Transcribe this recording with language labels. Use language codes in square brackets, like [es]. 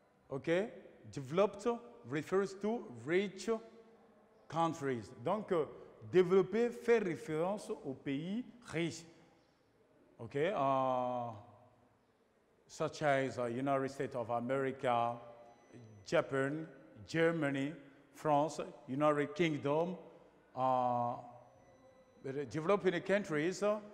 [en] Okay? Developed refers to rich countries. [fr] Donc, développé fait référence aux pays riches. [en] Okay, such as United States of America, Japan, Germany, France, United Kingdom, developing countries.